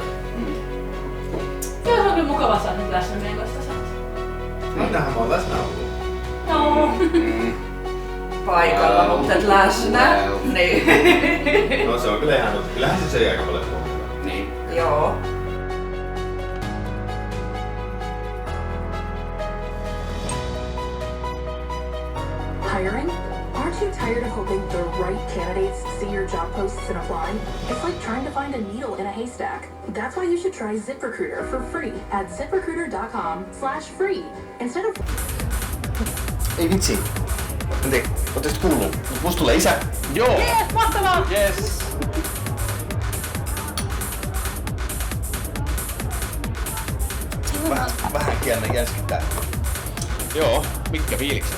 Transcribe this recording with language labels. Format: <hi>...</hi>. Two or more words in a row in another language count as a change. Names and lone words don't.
<fi>Joo, se on kyllä mukava saada nyt läsnä meidän kanssa saada. Mitähän mä oon läsnä ollut? No. Paikalla, mutta et läsnä. Niin. No se on kyllä ihan totta. Kyllähän se söi aika paljon huomioon. Niin. Joo.</fi> <en>Hiring? Aren't you tired of hoping the right candidates see your job posts and apply? It's like trying to find a needle in a haystack. That's why you should try ZipRecruiter for free at ziprecruiter.com/free. Instead of...</en> <fi>Ei vitsi. Ootteko te kuullut? Musta tulee isä. Joo! Jees, mahtavaa! Yes! Vähän kielinen jänskittää. Joo, mitkä fiilikset?</fi>